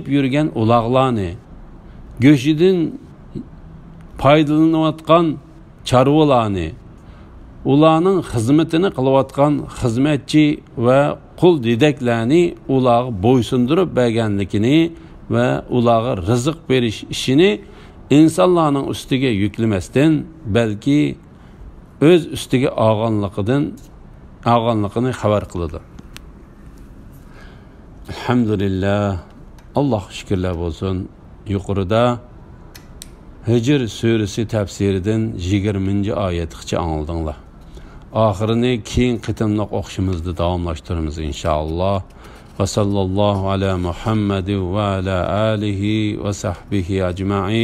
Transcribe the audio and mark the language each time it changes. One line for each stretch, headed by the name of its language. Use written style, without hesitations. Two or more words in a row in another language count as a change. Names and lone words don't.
Uzbek: yurgan uloqlarni, go'shidan foydalanayotgan chorvalarni, ularning xizmatini qilayotgan xizmatchi va qul dedaklarni ularga bo'ysundirib berganligini va ularga rizq berish ishini insonlarning ustiga yuklamasdan, balki o'z ustiga olganligini xabar qiladi.
Turkish: Elhamdülillah, Allah şükürler olsun.
Uzbek: Yuqorida Hicr suresi tafsiridan 20. oyatgacha anladinglar. Oxirini keyin qitimliq o'qishimizni davomlashtiramiz inshaalloh.
Arabic: وصلى الله على محمد وعلى آله وصحبه أجمعين.